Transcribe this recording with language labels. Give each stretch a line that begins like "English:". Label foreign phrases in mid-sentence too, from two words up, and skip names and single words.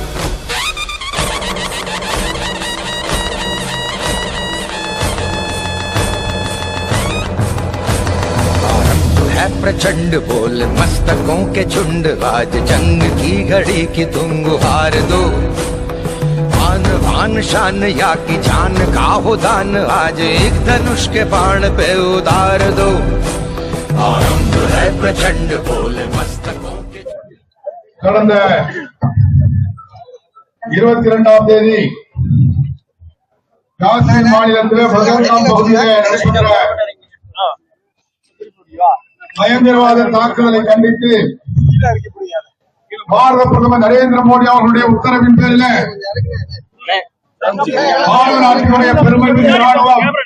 Hindi: आरंभ है प्रचंड बोल मस्तकों के झुंड, आज जंग की घड़ी की तुम गुहार दो। आन बान शान या की जान का हो दान, आज एक धनुष के बाण पे उतार दो। आरंभ है प्रचंड बोले मस्तकों के।
Tamil: கடந்த 22ஆம் தேதி காசி மாநிலத்திலே பகல்காம் பகுதியிலே நடைபெற்ற பயங்கரவாத தாக்குதலை கண்டித்து பாரத பிரதமர் நரேந்திர மோடி அவர்களுடைய உத்தரவின் பேரில் பாரத நாட்டினுடைய பெருமைமிகு ராணுவம்